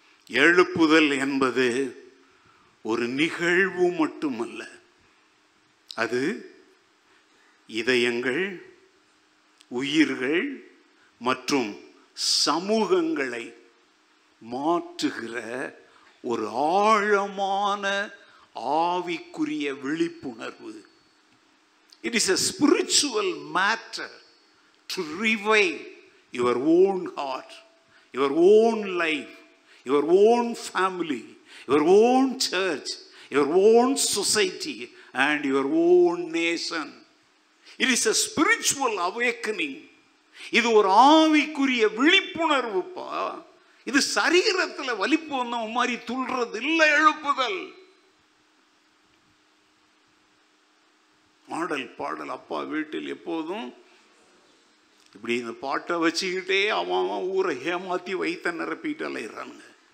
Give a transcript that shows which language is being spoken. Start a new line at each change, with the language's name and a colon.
Tamil: எழுப்புதல் என்பது ஒரு நிகழ்வு மட்டுமல்ல, அது இதயங்கள், உயிர்கள் மற்றும் சமூகங்களை மாற்றுகிற ஒரு ஆழமான ஆவிக்குரிய விழிப்புணர்வு.
English: It is a spiritual matter to revive your own heart, your own life, your own family, your own church, your own society and your own nation. It is a spiritual awakening.
Tamil: இது ஒரு ஆவிக்குரிய விழிப்புணர்வுப்பா. இது சரீரத்தில் வலிப்பு வந்த மாதிரி துள்றது இல்லை எழுப்புதல். ஆடல் பாடல் அப்பா வீட்டில் எப்போதும் இப்படி இந்த பாட்டை வச்சுக்கிட்டே அவன் ஊரை ஏமாத்தி வைத்த நிரப்பிட்டு அலையிறானுங்க.